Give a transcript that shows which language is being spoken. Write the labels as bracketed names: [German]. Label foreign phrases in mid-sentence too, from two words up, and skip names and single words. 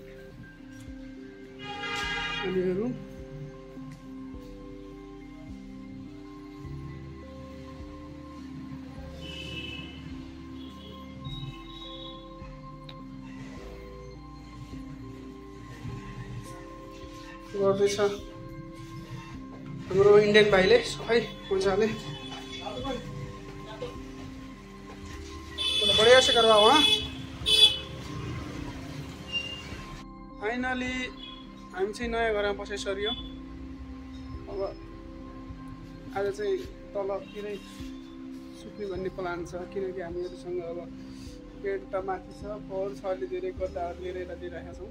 [Nepali] अनिहरू गर्दैछ हाम्रो इन्डियन भाइले सफाइ मजाले। [Hindi] बढ़िया से करवाओ। हाँ, [Nepali] फाइनली हामी चाहिँ नयाँ घरमा बसिसक्यो। अब आज चाहिँ तलतिरै सुत्ने भन्ने प्लान छ, किनकि हामीहरूसँग अब बेड त माथि छ, फोहोर छ, अहिले धेरै गड्डाहरू लिएर यता दिइरहेका छौँ।